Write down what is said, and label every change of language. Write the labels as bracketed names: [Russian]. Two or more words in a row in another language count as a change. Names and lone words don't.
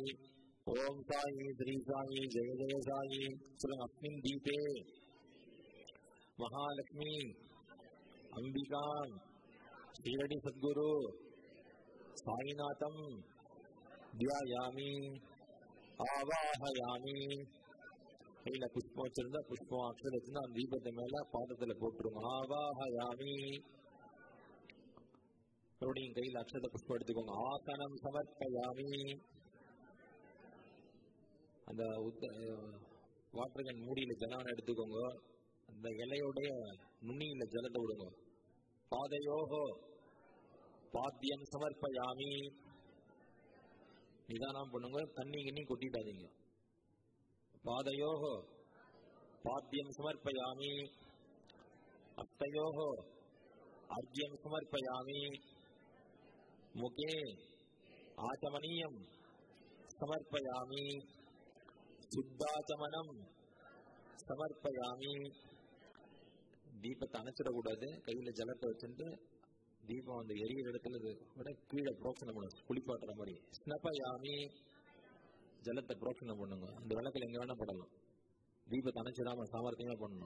[Sanskrit] ओम साई श्री साई जय जय साई. अस्मिन् दीपे महालक्ष्मी अंबिका श्रीरडी सद्गुरु साईनाथं ध्यायामि आवाहयामि. [Tamil] கையில புஷ்பம் வச்சிருந்தா புஷ்பம் அக்ஷரம் வச்சிருந்தா அந்த தீபத்தை மேல பாதத்துல போட்டுருங்க. [Sanskrit] ஆவாஹயாமி. [Tamil] மறுபடியும் கையில் அக்ஷத புஷ்பம் எடுத்துக்கோங்க. [Sanskrit] आसनं समर्पयामि. [Tamil] அந்த வாட்டர் கேன் மூடியில ஜலம் எடுத்துக்கோங்க. அந்த இலையோடைய நுனியில ஜலத்தை விடுங்க. [Sanskrit] पादयोः पाद्यं समर्पयामि. [Tamil] நிதானம் பண்ணுங்க, தண்ணி கிண்ணி கொட்டிட்டாதீங்க. [Sanskrit] पादयोः पाद्यं समर्पयामि. हस्तयोः अर्घ्यं समर्पयामि. मुखे आचमनीयं समर्पयामि. शुद्धाचमनम समर्पयामि. [Tamil] தீபத்தை அணைச்சிடக்கூடாது. கையில ஜலத்தை வச்சுட்டு தீபம் அந்த எரியிற இடத்துல விட கீழே புரோக்ஷனம் பண்ணுங்க, குளிப்பாட்டுற மாதிரி. ஸ்னபயாமி. ஜலத்தை புரோக்ஷனம் பண்ணுங்க. அந்த விளக்கில் எங்க வேணா படலாம். தீபத்தை அணைச்சிடாம சாமர்த்தியமா பண்ணணும்.